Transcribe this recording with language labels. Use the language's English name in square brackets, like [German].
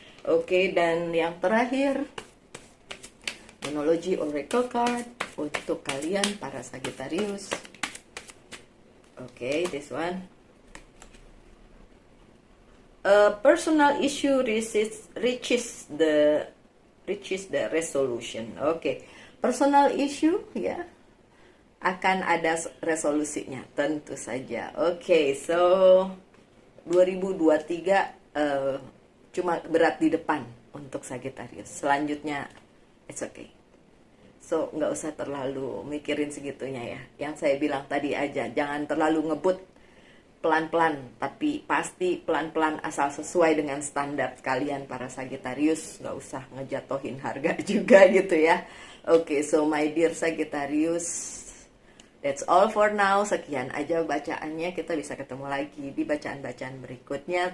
[Indonesian] Oke, dan yang terakhir Monology Oracle Card untuk kalian para Sagittarius. [English] Oke, this one. A personal issue reaches the resolution. [Indonesian] Oke, personal issue ya akan ada resolusinya tentu saja. Oke, so 2023 cuma berat di depan untuk Sagittarius. Selanjutnya [English] it's okay. [Indonesian] So, nggak usah terlalu mikirin segitunya ya. Yang saya bilang tadi aja, jangan terlalu ngebut, pelan-pelan. Tapi pasti pelan-pelan asal sesuai dengan standar kalian para Sagittarius. Nggak usah ngejatohin harga juga gitu ya. [English] Oke, so my dear Sagittarius, that's all for now. [Indonesian] Sekian aja bacaannya. Kita bisa ketemu lagi di bacaan-bacaan berikutnya.